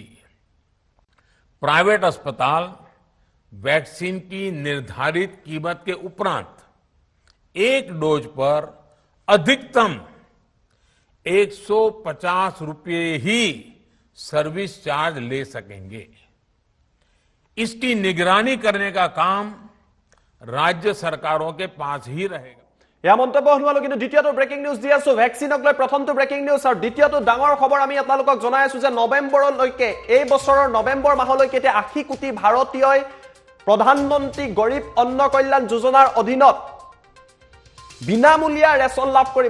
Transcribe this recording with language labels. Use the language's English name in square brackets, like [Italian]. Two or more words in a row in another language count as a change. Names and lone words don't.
[Hindi] प्राइवेट अस्पताल वैक्सीन की निर्धारित कीमत के उपरांत एक डोज पर अधिकतम 150 रुपये ही [English] service charge [Hindi] ले सकेंगे। इसकी निगरानी करने का काम राज्य सरकारों के पास ही रहेगा। [Assamese] या মন্তব্য শুনালো। কিন্তু দ্বিতীয়টো [English] breaking news [Assamese] দি আছো ভেকচিনক লৈ। প্ৰথমটো [English] breaking news [Assamese] আৰু দ্বিতীয়টো ডাঙৰ খবৰ আমি আপোনালোকক জনাই আছো যে নৱেম্বৰলৈকে, এই বছৰৰ নৱেম্বৰ মাহলৈকে এতিয়া 80 কোটি ভাৰতীয়ই প্ৰধানমন্ত্ৰী গৰীব অন্ন কল্যাণ যোজনাৰ অধীনত বিনামূলীয়া ৰেচন লাভ কৰিব।